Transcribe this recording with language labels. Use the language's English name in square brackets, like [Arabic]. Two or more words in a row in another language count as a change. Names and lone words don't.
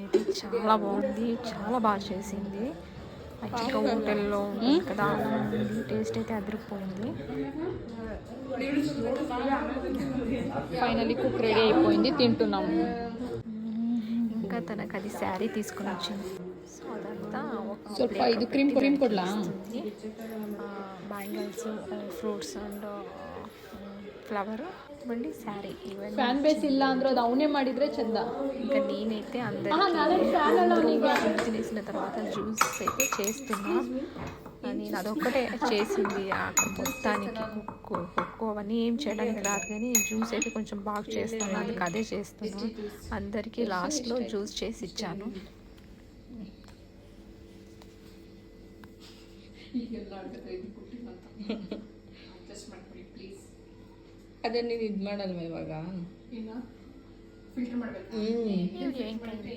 [Telugu] చాలా బాగుంది, చాలా బాగా చేసింది. యాక్చువల్గా హోటల్లో ఉంటుంది కదా, టేస్ట్ అయితే అదిరిపోయింది. ఫైనలీ [English] cook ready [Telugu] అయిపోయింది, తింటున్నాము. ఇంకా తనకు అది శారీ తీసుకుని వచ్చింది. సో అదంతా [Kannada] ಸ್ವಲ್ಪ ಇದು ಕ್ರೀಮ್ ಕೊಡ್ಲಾ? [Telugu] బ్యాంగిల్స్, [English] fruits and flower, [Telugu] మళ్ళీ శారీ. ఇవన్నీ [English] fan base [Kannada] ಇಲ್ಲ ಅಂದ್ರೆ ಅದು ಅವನೇ ಮಾಡಿದ್ರೆ ಚಂದ. [Telugu] ఇంకా నేనైతే అందరికీ తినేసిన తర్వాత జ్యూస్ అయితే చేస్తున్నా. నేను అదొక్కటే చేసింది మొత్తానికి. కుక్కు అవన్నీ ఏం చేయడానికి రాదు, కానీ జ్యూస్ అయితే కొంచెం బాగా చేస్తాను, అందుకు అదే చేస్తున్నా. అందరికీ లాస్ట్లో జ్యూస్ చేసి ఇచ్చాను. [Kannada] ಅದೇ ನೀನು ಇದು ಮಾಡಲ್ವ ಇವಾಗ?